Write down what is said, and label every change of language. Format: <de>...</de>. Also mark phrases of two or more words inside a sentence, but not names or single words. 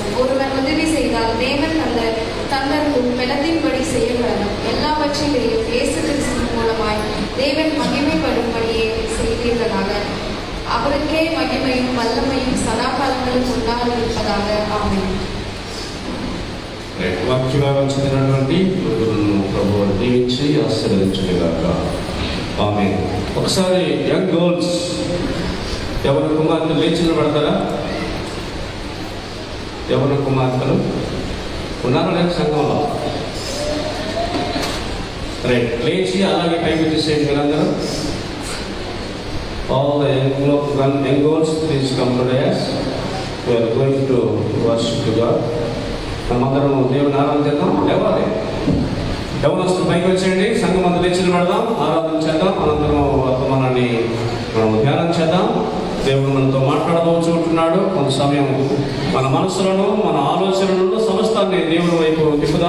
<ta>ஒருவன் உதவி செய்தால் தேவன் நல்ல தந்தருக்கும் பலத்தின்படி செய்ய கடவன். எல்லாவற்றிலேயும் இயேசு கிறிஸ்துவின் மூலமாய் தேவன் மகிமைப்படும்படியே செய்வீர்களாக. அவருக்கே மகிமையும் வல்லமையும் சதாகாலங்களும் உண்டாயிருப்பதாக. ஆமென்.</ta> <te>వాక్యభాగం చదివినటువంటి ప్రభువు దీవించి ఆశీర్వదించుగాక. ఆమేన్. ఒకసారి</te> <en>young girls</en> <te>ఎవరి కుమార్తెలు లేచి నిలబడతారా? ఎవరి కుమార్తెలు ఉన్నారో లేక సంఘంలో రైట్ లేచి అలాగే టైం ఇచ్చేసేయండి మీరందరూ.</te> <en>All the young girls, please come to the dais. We are going to worship God.</en> <te>మనమందరం దేవుని ఆరాధన చేద్దాం. లేవాలి యవనస్తులు పైకి వచ్చేయండి. సంఘం అంతా లేచి నిలబడదాం, ఆరాధన చేద్దాం. అనంతరం వర్తమానాన్ని మనం ధ్యానం చేద్దాం. దేవుడు మనతో మాట్లాడవచ్చు ఉంటున్నాడు. కొంత సమయం మన మనసులను మన ఆలోచనలను సమస్తాన్ని దేవుని వైపు తిప్పుదాం.</te>